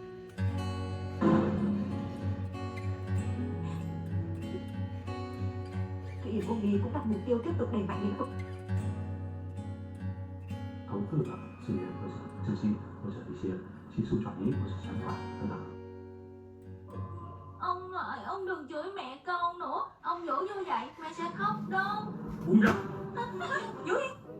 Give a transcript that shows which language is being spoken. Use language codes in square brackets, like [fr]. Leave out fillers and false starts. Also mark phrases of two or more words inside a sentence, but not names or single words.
[vi] Thụy Điển Ung Bí cũng đặt mục tiêu tiếp tục đẩy mạnh lĩnh vực [zh] 投资的资源或者资金或者一些技术转移或者想法等等。 [vi] Ông ơi, ông đừng chửi mẹ con nữa. Ông dỗ như vậy mẹ sẽ khóc đâu. Buông ra. Vũ Hiên,